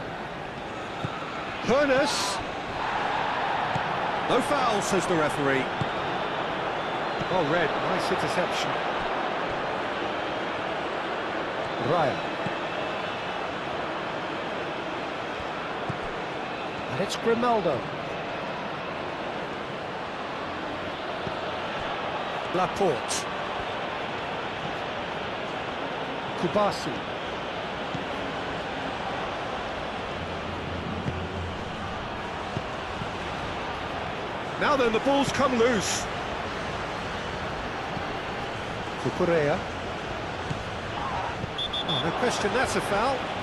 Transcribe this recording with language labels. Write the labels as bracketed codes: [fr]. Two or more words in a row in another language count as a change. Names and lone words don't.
[en] Hoeneß. No foul, says the referee. Oh, red, nice interception. Raya. And it's Grimaldo. Laporte. Kubasi. Now then, the ball's come loose. Cucurella. Oh, no question, that's a foul.